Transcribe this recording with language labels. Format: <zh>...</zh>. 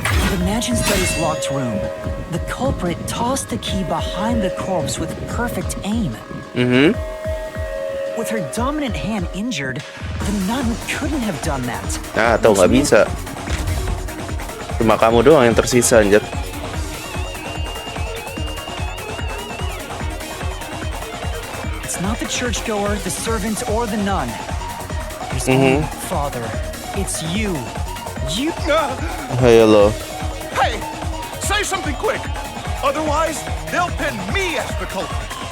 <en>the mansion study's locked room. The culprit tossed the key behind the corpse with perfect aim. With her dominant hand injured, the nun couldn't have done that.</en> <id>Nah, atau nggak bisa. Cuma kamu doang yang tersisa anjir.</id> <en>It's not the churchgoer, the servant, or the nun. It's only Father. It's you. You.</en> <id>Halo.</id> <en>Hey, say something quick. Otherwise, they'll pin me as the culprit.</en>